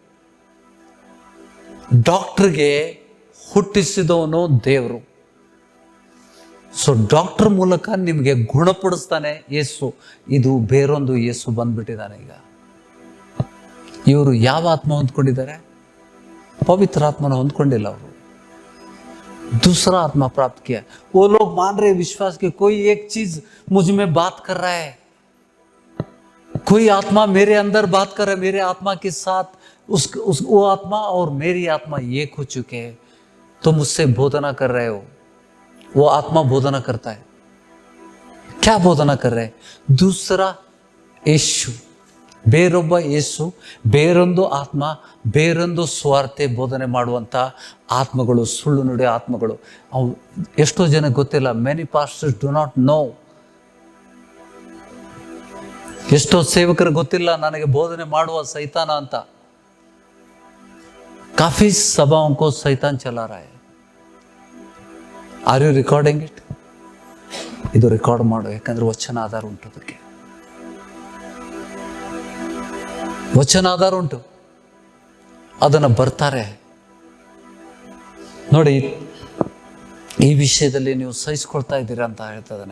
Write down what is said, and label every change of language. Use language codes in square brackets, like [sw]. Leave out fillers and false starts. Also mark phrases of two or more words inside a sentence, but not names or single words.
[kn] ಡಾಕ್ಟರ್ಗೆ ಹುಟ್ಟಿಸಿದವನು ದೇವರು. ಸೊ ಡಾಕ್ಟರ್ ಮೂಲಕ ನಿಮಗೆ ಗುಣಪಡಿಸ್ತಾನೆ ಯೇಸು. ಇದು ಬೇರೊಂದು ಯೇಸು ಬಂದ್ಬಿಟ್ಟಿದ್ದಾನೆ ಈಗ. ಇವರು ಯಾವ ಆತ್ಮ ಹೊಂದ್ಕೊಂಡಿದ್ದಾರೆ? ಪವಿತ್ರ ಆತ್ಮನ ಹೊಂದ್ಕೊಂಡಿಲ್ಲ ಅವರು. [hi] दूसरा आत्मा प्राप्त किया. वो लोग मान रहे विश्वास के कोई एक चीज मुझ में बात कर रहा है, कोई आत्मा मेरे अंदर बात कर रहा है, मेरे आत्मा के साथ वो आत्मा और मेरी आत्मा एक हो चुके हैं. तुम मुझसे बोधना कर रहे हो. वो आत्मा बोधना करता है. क्या बोधना कर रहे हैं? दूसरा यीशु, [kn] ಬೇರೊಬ್ಬ ಯೇಸು, ಬೇರೊಂದು ಆತ್ಮ, ಬೇರೊಂದು ಸ್ವಾರ್ಥ ಬೋಧನೆ ಮಾಡುವಂಥ ಆತ್ಮಗಳು, ಸುಳ್ಳು ನುಡಿಯೋ ಆತ್ಮಗಳು. ಅವು ಎಷ್ಟೋ ಜನ ಗೊತ್ತಿಲ್ಲ. [en] Many pastors do not know. [kn] ಎಷ್ಟೋ ಸೇವಕರು ಗೊತ್ತಿಲ್ಲ ನನಗೆ ಬೋಧನೆ ಮಾಡುವ ಸೈತಾನ ಅಂತ. [hi] ಕಾಫಿ ಸಭಾओं को शैतान चला रहा है. [en] Are you recording it? [kn] ಇದು ರೆಕಾರ್ಡ್ ಮಾಡು, ಯಾಕಂದ್ರೆ ವಚನ ಆಧಾರ ಉಂಟು, ಅದಕ್ಕೆ ವಚನ ಆಧಾರ ಉಂಟು. ಅದನ್ನು ಬರ್ತಾರೆ ನೋಡಿ. ಈ ವಿಷಯದಲ್ಲಿ ನೀವು ಸಹಿಸ್ಕೊಳ್ತಾ ಇದ್ದೀರಾ ಅಂತ ಹೇಳ್ತಾ ಇದ್ದಾನೆ.